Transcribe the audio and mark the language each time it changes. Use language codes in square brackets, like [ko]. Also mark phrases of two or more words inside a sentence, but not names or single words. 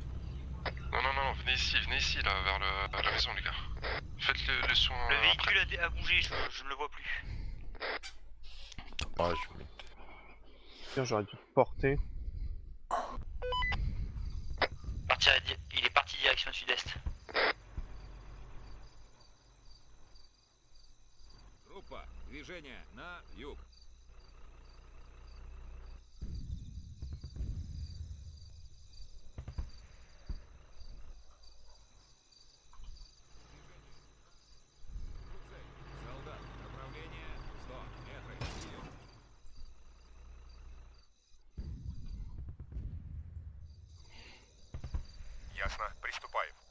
[fr] Non, venez ici là, vers la maison les gars. Faites le soin Le après. véhicule a bougé, je ne le vois plus. Tiens, j'aurais dû porter. Il est parti direction sud-est. [ru] Группа, движение на юг. Солдат, направление 100 метров. Прием. Ясно, приступаем.